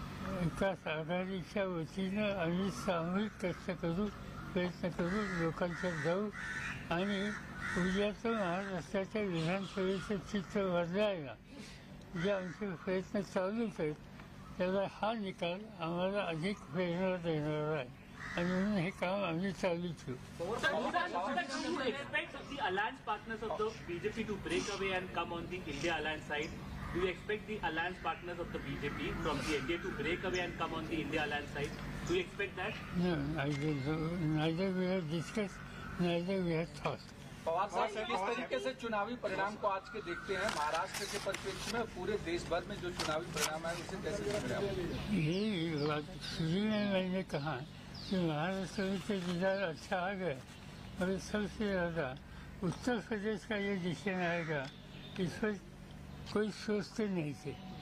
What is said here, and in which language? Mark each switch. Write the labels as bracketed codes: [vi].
[mr] विकास आघाडीच्या वतीनं आम्ही सामूहिक कष्ट करू, प्रयत्न करू, लोकांच्यात जाऊ आणि उद्याचं महाराष्ट्राच्या विधानसभेचं चित्र बदलायला जे आमचे प्रयत्न चालूच आहेत त्याला हा निकाल आम्हाला अधिक प्रेरणा देणारा आहे आणि म्हणून हे काम आम्ही चालू ठेवू. [en] The alliance partners of the BJP to break away and come on the India alliance side. Do you expect the alliance partners of the BJP from the NDA to break away and come on the India alliance side? Do you expect that? No, I don't know. Neither we have discussed, neither we have thought. [hi] Pawar साहब, किस तरीके से चुनावी परिणाम को आज के देखते हैं महाराष्ट्र के परिप्रेक्ष्य में, पूरे देश भर में जो चुनावी परिणाम है उसे कैसे देख रहे हैं? यही बात शुरू में मैंने कहा कि महाराष्ट्र में तो रिजल्ट अच्छा आ गया और सबसे ज़्यादा उत्तर प्रदेश का ये डिसीजन आएगा इस पर कोई सोचते नहीं थे.